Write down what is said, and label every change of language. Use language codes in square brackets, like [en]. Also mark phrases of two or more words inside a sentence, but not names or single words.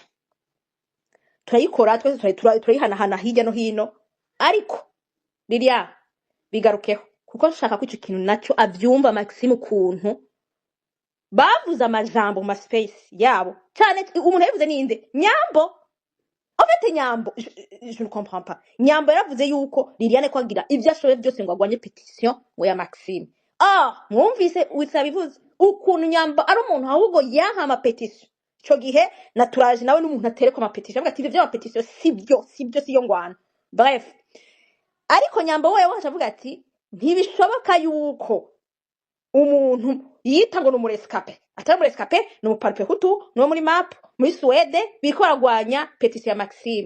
[rn] Turayikora twese turayihanahana hirya no hino, ariko Liliane bigarukeho. kuko nshaka ko ico kintu naco avyumva Maxime ukuntu bavuze amajambo mu ma space yabo cyane. Umuntu yavuze ninde? Nyambo. [fr] En fait, Nyambo, je ne comprends pas. [rn] Nyambo yaravuze yuko Liliane ko agira ivyo ashoboye byose ngo agwanye petition ngo ya Maxime. Mwumvise wisabivuze ukuntu Nyambo ari umuntu ahubwo yanka ama petition. Ico gihe naturaje nawe n'umuntu atereko ama petition avuga ati ivyo ama petition sibyo siyo ngwana. Bref, ariko Nyambo wewe avuga ati ntibishoboka yuko umuntu yita ngo n'umurescape atari umurescape n'umuparpe hutu no muri map muri Suède biko baragwanya petition ya Maxime.